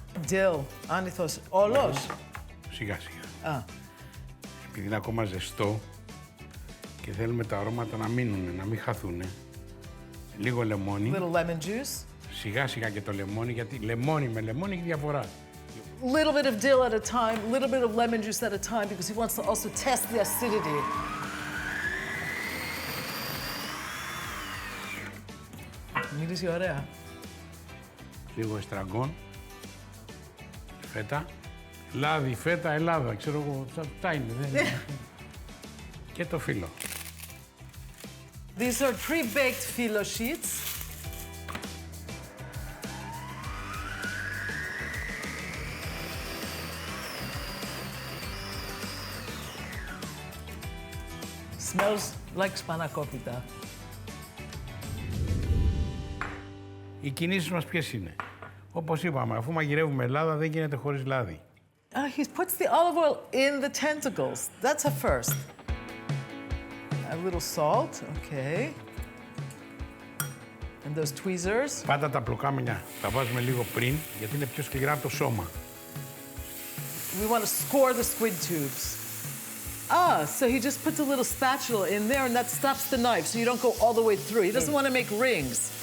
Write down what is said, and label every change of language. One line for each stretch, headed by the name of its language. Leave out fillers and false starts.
Greek: Dill, άνηθος, όλος. Σιγά σιγά. Α. Επειδή είναι ακόμα ζεστό και θέλουμε τα αρώματα να μείνουν, να μην χαθούν. Λίγο λεμόνι.
English: Little lemon juice.
Greek: Σιγά σιγά και το λεμόνι, γιατί λεμόνι με λεμόνι έχει διαφορά.
English: Little bit of dill at a time, little bit of lemon juice at a time, because he wants to also test the acidity.
Greek: Μυρίζει ωραία. Λίγο εστραγκόν. Φέτα. Λάδι, φέτα, Ελλάδα. Ξέρω εγώ, αυτά είναι. Δεν είναι. Και το φύλλο.
English: These are pre-baked phyllo sheets. Smells like Spanakopita.
Greek: Οι κινήσεις μας ποιες είναι? Όπως είπαμε, αφού μαγειρεύουμε Ελλάδα, δεν γίνεται χωρίς λάδι.
English: He puts the olive oil in the tentacles. That's a first. A little salt, okay. And those tweezers.
Greek: Πάντα τα πλοκάμια τα βάζουμε λίγο πριν, γιατί είναι πιο σκληρά από το σώμα.
English: We want to score the squid tubes. Ah, so he just puts a little spatula in there and that stops the knife, so you don't go all the way through. He doesn't want to make rings.